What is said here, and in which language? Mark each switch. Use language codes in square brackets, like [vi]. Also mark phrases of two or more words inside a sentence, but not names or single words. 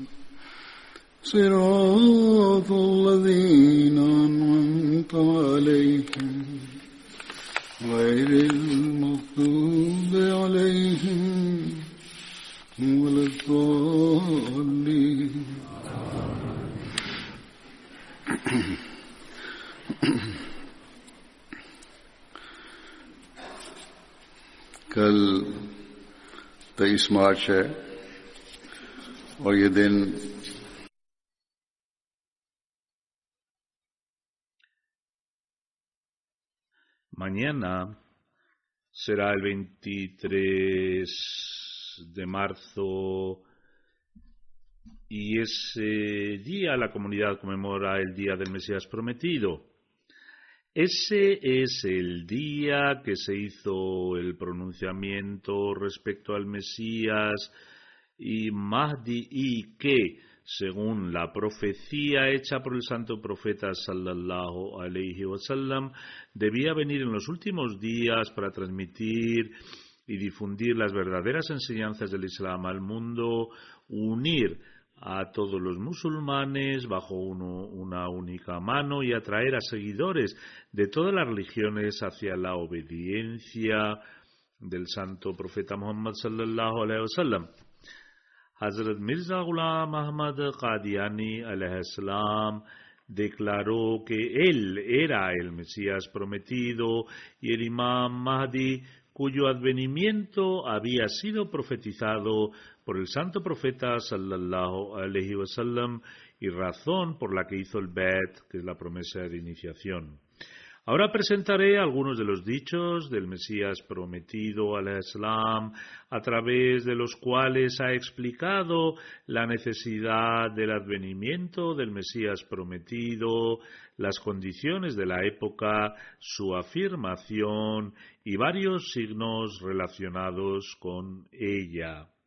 [ar] صراط الذين أنعمت عليهم غير المغضوب عليهم ولا الضالين. [hi] कल 23 मार्च है और ये दिन [es] mañana será el 23 de marzo y ese día la comunidad conmemora el Día del Mesías Prometido. Ese es el día que se hizo el pronunciamiento respecto al Mesías y Mahdi, y que, según la profecía hecha por el santo profeta [ar] صلى الله عليه وسلم, [es] debía venir en los últimos días para transmitir y difundir las verdaderas enseñanzas del Islam al mundo, unir a todos los musulmanes bajo una única mano y atraer a seguidores de todas las religiones hacia la obediencia del santo profeta Muhammad [ar] صلى الله عليه وسلم. [es] Hazrat Mirza Ghulam Ahmad Qadiani [ar] عليه السلام [es] declaró que él era el Mesías prometido y el Imam Mahdi, cuyo advenimiento había sido profetizado por el santo profeta [ar] صلى الله عليه وسلم [es] y razón por la que hizo el Bet, que es la promesa de iniciación. Ahora presentaré algunos de los dichos del Mesías prometido [ar] عليه السلام, [es] a través de los cuales ha explicado la necesidad del advenimiento del Mesías prometido, las condiciones de la época, su afirmación y varios signos relacionados con ella.